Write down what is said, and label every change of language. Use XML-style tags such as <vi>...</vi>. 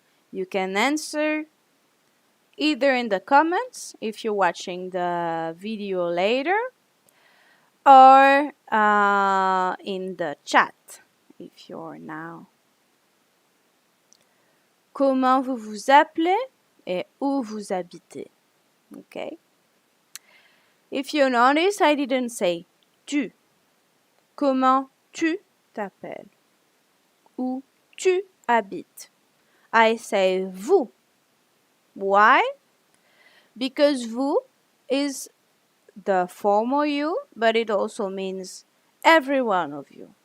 <en>You can answer either in the comments if you're watching the video later, or in the chat if you're now.</en> <fr>Comment vous vous appelez et où vous habitez?</fr> <en>Okay. If you notice, I didn't say tu.</en> <fr>Comment tu t'appelles? Où tu habites?</fr> <en>I say vous. Why? Because vous is the formal you, but it also means every one of you.</en>